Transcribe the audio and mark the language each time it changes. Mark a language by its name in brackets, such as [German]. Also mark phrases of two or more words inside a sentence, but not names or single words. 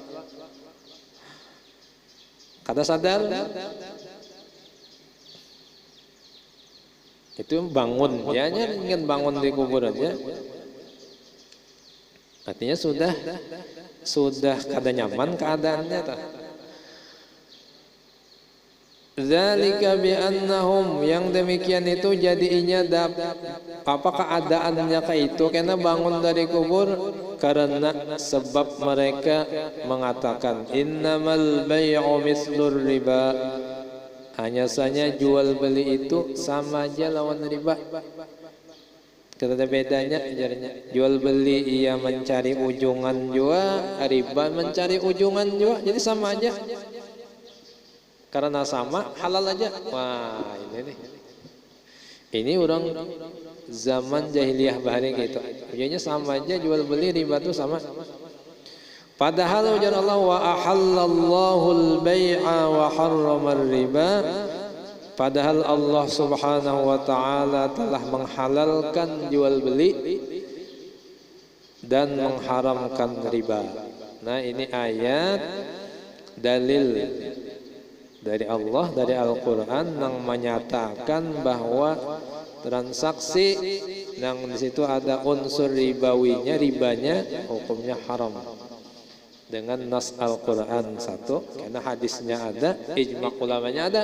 [Banjar] Kada sadar itu bangun, ya ingin bangun di kubur aja, artinya sudah kada nyaman keadaannya. [Arabic] ذلك بأنهم, [Banjar] yang demikian itu jadinya apa keadaannya kayak itu, karena bangun dari kubur karena sebab mereka mengatakan [Arabic] إنما البيع مثل الربا, [Banjar] hanya saja jual beli itu sama aja lawan riba. Tidak ada bedanya ajarnya. Jual beli ia mencari ujungan jua, riba mencari ujungan jua, jadi sama aja. Karena sama, halal aja. Wah, ini nih. Ini orang zaman jahiliyah bahari gitu. Ujungnya sama aja, jual beli riba itu sama. Padahal ujar Allah, [Arabic] وأحل الله البيع وحرم الربا. [Banjar] Padahal Allah [Arabic] سبحانه وتعالى [Banjar] telah menghalalkan jual beli dan mengharamkan riba. Nah, ini ayat dalil dari Allah, dari Al-Quran yang menyatakan bahwa transaksi yang di situ ada unsur ribawinya, ribanya hukumnya haram dengan nas Al-Quran satu, karena hadisnya ada, ijma' ulamanya ada.